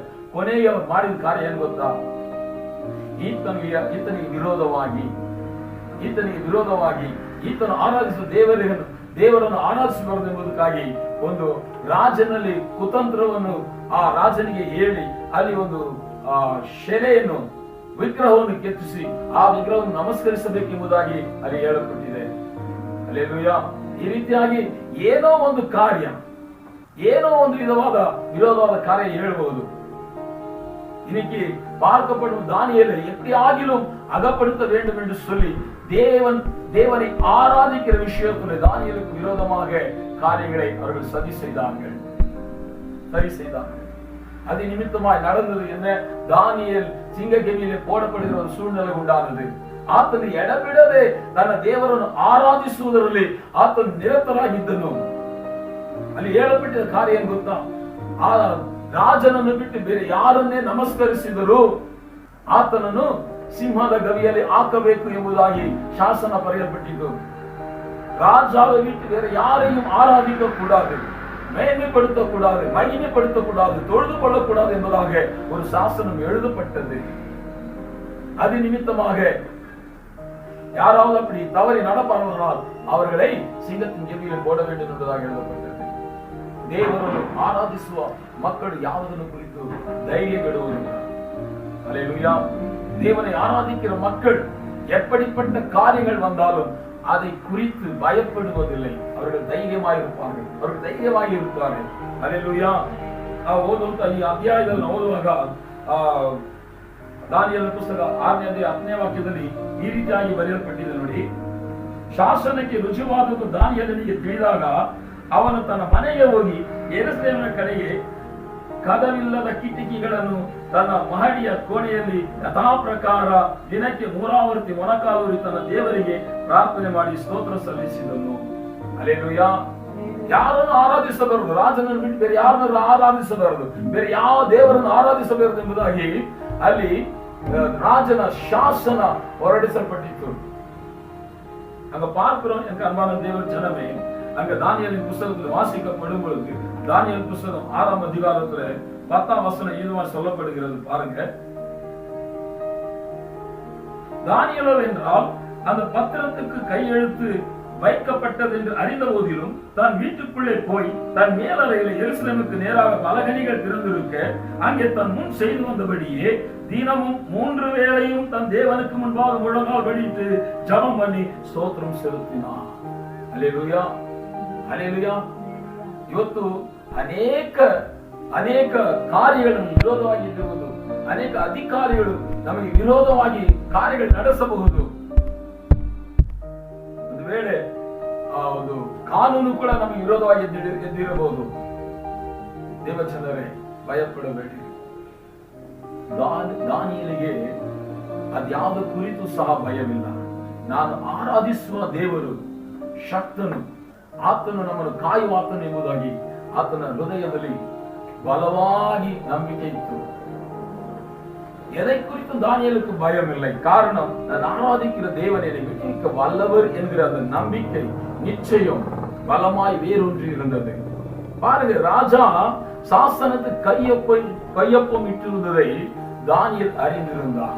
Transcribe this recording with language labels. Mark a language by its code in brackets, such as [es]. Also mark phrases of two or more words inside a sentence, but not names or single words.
[kn] ಕೊನೆಗೆ ಅವರು ಮಾಡಿದ ಕಾರ್ಯ ಏನು ಗೊತ್ತಾ, ಈತನಿಗೆ ವಿರೋಧವಾಗಿ ಈತನು ಆರಾಧಿಸುವ ದೇವರನ್ನು ಆರಾಧಿಸಬಾರದು ಎಂಬುದಕ್ಕಾಗಿ ಒಂದು ರಾಜನಲ್ಲಿ ಕುತಂತ್ರವನ್ನು ಆ ರಾಜನಿಗೆ ಹೇಳಿ ಅಲ್ಲಿ ಒಂದು ಶೆಲೆಯನ್ನು, ವಿಗ್ರಹವನ್ನು ಕೆತ್ತಿಸಿ ಆ ವಿಗ್ರಹವನ್ನು ನಮಸ್ಕರಿಸಬೇಕೆಂಬುದಾಗಿ ಅಲ್ಲಿ ಹೇಳಲ್ಪಟ್ಟಿದೆ. ಹಲ್ಲೆಲೂಯಾ. ಈ ರೀತಿಯಾಗಿ ಏನೋ ಒಂದು ಕಾರ್ಯ, ಏನೋ ಒಂದು ವಿರೋಧವಾದ ಕಾರ್ಯ ಹೇಳಬಹುದು. [ta] இன்னைக்கு பார்க்கப்படும் தானியேலை எப்படி ஆகிலும் அகப்படுத்த வேண்டும் என்று சொல்லி தேவனை ஆராதிக்கிற விஷயத்தில் தானியேலுக்கு விரோதமாக காரியங்களை அவர்கள் சரி செய்தார்கள். அது நிமித்தமாய் நடந்தது என்ன, தானியேல் சிங்கக்கெபியிலே போடப்படுகிற ஒரு சூழ்நிலை உண்டானது. [kn] ಆತನು ಎಡಬಿಡದೆ ತನ್ನ ದೇವರನ್ನು ಆರಾಧಿಸುವುದರಲ್ಲಿ ಆತನು ನಿರತರಾಗಿದ್ದನು. ಅಲ್ಲಿ ಹೇಳಲ್ಪಟ್ಟಿದ ಕಾರ್ಯ ಏನ್ ಗೊತ್ತಾ? ಆ ರಾಜನನ್ನು ಬಿಟ್ಟು ಬೇರೆ ಯಾರನ್ನೇ ನಮಸ್ಕರಿಸಿದರೂ ಆತನನ್ನು ಸಿಂಹದ ಗವಿಯಲ್ಲಿ ಹಾಕಬೇಕು ಎಂಬುದಾಗಿ ಶಾಸನ ಬರೆಯಲ್ಪಟ್ಟಿದ್ದು. [ta] ராஜாவை விட்டு வேற யாரையும் ஆராதிக்க கூடாது, மேன்மைப்படுத்த கூடாது, மகிமைப்படுத்த கூடாது, தொழுது கொள்ளக்கூடாது என்பதாக ஒரு சாசனம் எழுதப்பட்டது. அது நிமித்தமாக யாராவது அப்படி தவறி நடப்பார்களால் அவர்களை சிங்கத்தின் கெபியில் போட வேண்டும் என்பதாக எழுதப்பட்டது. [kn] ದೇವರನ್ನು ಆರಾಧಿಸುವ ಮಕ್ಕಳು ಯಾವುದನ್ನು ಕುರಿತು ಧೈರ್ಯ ಬಿಡುವುದಿಲ್ಲ. [ta] அல்லேலூயா. தேவனை ஆராதிக்கிற மக்கள் எப்படிப்பட்ட காரியங்கள் வந்தாலும் அதை குறித்து பயப்படுவதில்லை. அவர்கள் தைரியமாயிருப்பார்கள், அவர்கள் தைரியமாயிருப்பார்கள். அல்லேலூயா. [kn] ಓದುವಂತ ಈ ಅಧ್ಯಾಯದಲ್ಲಿ ಓದುವಾಗ ದಾನಿಯೇಲನ ಪುಸ್ತಕ 6ನೇ 10ನೇ ವಾಕ್ಯದಲ್ಲಿ ಈ ರೀತಿಯಾಗಿ ಬರೆಯಲ್ಪಟ್ಟಿದೆ ನೋಡಿ. ಶಾಸನಕ್ಕೆ ರುಜುವಾದದ್ದು ದಾನಿಯೇಲನಿಗೆ ತಿಳಿದಾಗ ಅವನು ತನ್ನ ಮನೆಗೆ ಹೋಗಿ ಯೆರೂಸಲೇಮಿನ ಕಡೆಗೆ ಕದವಿಲ್ಲದ ಕಿಟಕಿಗಳನ್ನು ತನ್ನ ಮಹಡಿಯ ಕೋಣೆಯಲ್ಲಿ ಯಥಾ ಪ್ರಕಾರ ದಿನಕ್ಕೆ 3 ಆವರ್ತಿ ಮೊಣಕಾಲೂರಿ ತನ್ನ ದೇವರಿಗೆ ಪ್ರಾರ್ಥನೆ ಮಾಡಿ ಸ್ತೋತ್ರ ಸಲ್ಲಿಸಿದನು. ಹಲ್ಲೆಲೂಯಾ. ಯಾರನ್ನು ಆರಾಧಿಸಬಾರದು, ರಾಜನನ್ನು ಬಿಟ್ಟು ಬೇರೆ ಯಾರನ್ನು ಆರಾಧಿಸಬಾರದು, ಬೇರೆ ಯಾವ ದೇವರನ್ನು ಆರಾಧಿಸಬಾರದು ಎಂಬುದಾಗಿ ಅಲ್ಲಿ ರಾಜನ ಶಾಸನ ಹೊರಡಿಸಲ್ಪಟ್ಟಿತ್ತು. [ta] அங்க பார்க்கிறோம் எங்க அன்பான தேவ ஜனமே, அங்க தானியேலின் புத்தகத்தில் வாசிக்கப்படும் பொழுது தானியேல் புத்தகம் 6ஆம் அதிகாரத்துல 10ஆம் வசனம் இதுவாக சொல்லப்படுகிறது பாருங்க. தானியேலோ என்றால் அந்த பத்திரத்துக்கு கையெழுத்து வைக்கப்பட்டது என்று அறிந்த போதிலும் தான் வீட்டுக்குள்ளே போய் தன் மேலறையில எருசலேமுக்கு நேராக பலகணிகள் திறந்திருக்க அங்கே தன் முன் செய்து வந்தபடியே தினமும் 3 வேளையும் தன் தேவனுக்கு முன்பாக முழங்கால் படிட்டு ஜெபம் பண்ணி ஸ்தோத்திரம் செலுத்தினார். அல்லேலூயா, அல்லேலೂಯಾ. [kn] ಇವತ್ತು ಅನೇಕ ಕಾರ್ಯಗಳನ್ನು ವಿರೋಧವಾಗಿರುವುದು, ಅನೇಕ ಅಧಿಕಾರಿಗಳು ನಮಗೆ ವಿರೋಧವಾಗಿ ಕಾರ್ಯಗಳು ನಡೆಸಬಹುದು. ಒಂದು ವೇಳೆ ಒಂದು ಕಾನೂನು ಕೂಡ ನಮಗೆ ವಿರೋಧವಾಗಿ ಎದ್ದಿರಬಹುದು. ದೇವಚಂದರೇ, ಭಯಪಡಬೇಡಿ. ದಾನಿಯೇಲನಿಗೆ ಅದ್ಯಾವುದ ಕುರಿತು ಸಹ ಭಯವಿಲ್ಲ. ನಾನು ಆರಾಧಿಸುವ ದೇವರು ಶಕ್ತನು, ಆತನು ನಮ್ಮನ್ನು ಕಾಯುವಾತನು ಎಂಬುದಾಗಿ ಆತನ ಹೃದಯದಲ್ಲಿ ಬಲವಾಗಿ ನಂಬಿಕೆ ಇತ್ತು. [ta] எதை குறித்து தானியேலுக்கு பயம் இல்லை. காரணம், நான் ஆராதிக்கிற தேவன் என்னை விடுவிக்க வல்லவர் என்கிற அந்த நம்பிக்கை நிச்சயம் பலமாய் வேரூன்றி இருந்தது. பாருங்க, ராஜா சாசனத்து கையொப்பம் இட்டிருந்ததை தானியேல் அறிந்திருந்தார்.